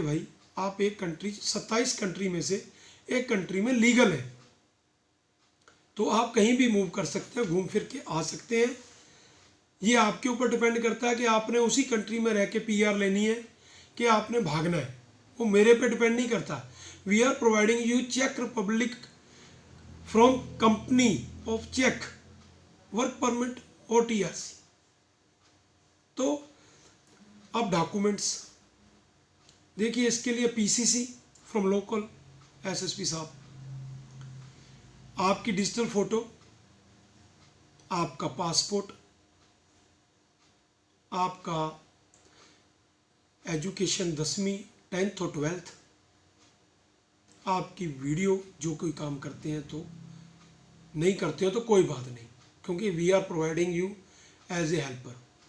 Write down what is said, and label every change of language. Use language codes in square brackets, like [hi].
[hi] भाई आप एक कंट्री, 27 कंट्री में से एक कंट्री में लीगल है, तो आप कहीं भी मूव कर सकते हैं, घूम फिर के आ सकते हैं। ये आपके ऊपर डिपेंड करता है कि आपने उसी कंट्री में रह के पीआर लेनी है कि आपने भागना है, वो मेरे पे डिपेंड नहीं करता। [en] We are providing you Czech Republic from company of Czech work permit or TRC। [hi] तो अब डॉक्यूमेंट्स देखिए, इसके लिए पीसीसी फ्रॉम लोकल एसएसपी साहब, आपकी डिजिटल फोटो, आपका पासपोर्ट, आपका एजुकेशन 10वीं 10th और 12th, आपकी वीडियो, जो कोई काम करते हैं तो नहीं करते हो तो कोई बात नहीं, क्योंकि [en] We are providing you as a helper.